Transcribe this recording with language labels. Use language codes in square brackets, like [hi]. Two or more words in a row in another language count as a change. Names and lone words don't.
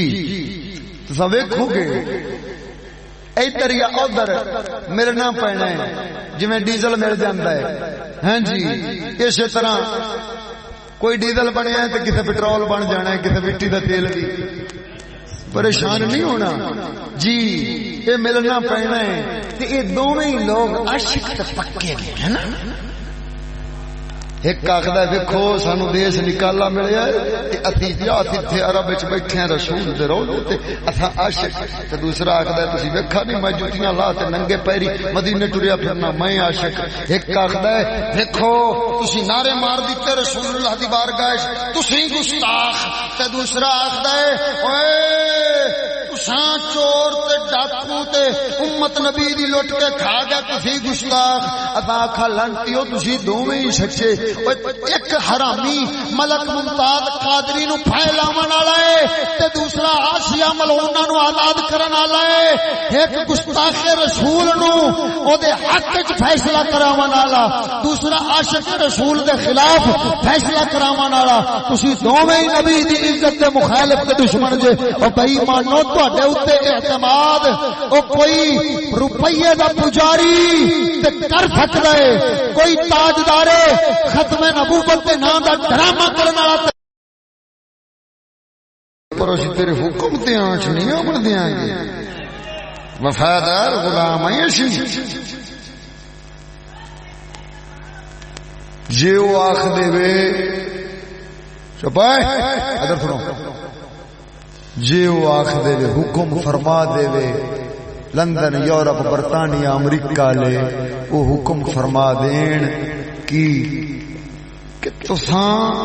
[pa] تساں ویکھو گے ادھر یا ادھر ملنا پینا ہے، جویں ڈیزل مل جاندا ہے، ہاں جی، اسی طرح کوئی ڈیزل بنیا ہے تو کسی پٹرول بن جانا ہے، کسی مٹی کا تیل بھی پریشان نہیں ہونا جی، یہ ملنا پینا ہے. یہ دونوں ہی لوگ عاشق تے پکے ہیں نا. ایک آخر ویکھو سانو دیس نکالا ملیا اتی اتنے عرب بیٹھے رسول دے روضے تے اساں عاشق. تے دوسرا آخر تسی ویکھا نہیں میں جوتیاں لا تے ننگے پیری مدینے ٹریا پھرنا میں عاشق. ایک آخر ویکھو تسی نعرے مار دیتے رسول اللہ دی بارگاہ تسی گستاخ. تے دوسرا آخر اوئے تساں چور تے ڈاکو تے امت نبی دی لٹ کے کھا گیا تسی گستاخ. اساں آکھا لانتیو تسی دوویں ہی سچے. ایک حرامی ملک ممتاز قادری نو پھیلاون والا ہے تے دوسرا آسیہ ملعونہ نو آزاد کرن والا ہے. ایک گستاخ رسول نو او دے حق وچ فیصلہ کراون والا، دوسرا عاشق رسول دے خلاف فیصلہ کراون والا. تسی دوویں نبی دی عزت دے مخالف تے دشمن جے. او بے ایمانو تواڈے اوتے اعتماد او کوئی روپیے دا پجاری تے کر سکدا ہے، کوئی تاجدار ختم نبوت [ur] کے نام کا ڈرامہ کرنے والا. [pa] پر اسی تیرے حکم تے آنچ نہیں آمن دیاں گے. وفادار غلام ہیں اسی. جے وہ آخ دے وے چپائے ادھر سنو، جے وہ آخ دے وے حکم فرما دے وے لندن یورپ برطانیہ امریکہ لے وہ حکم فرما دین کی کہ تساں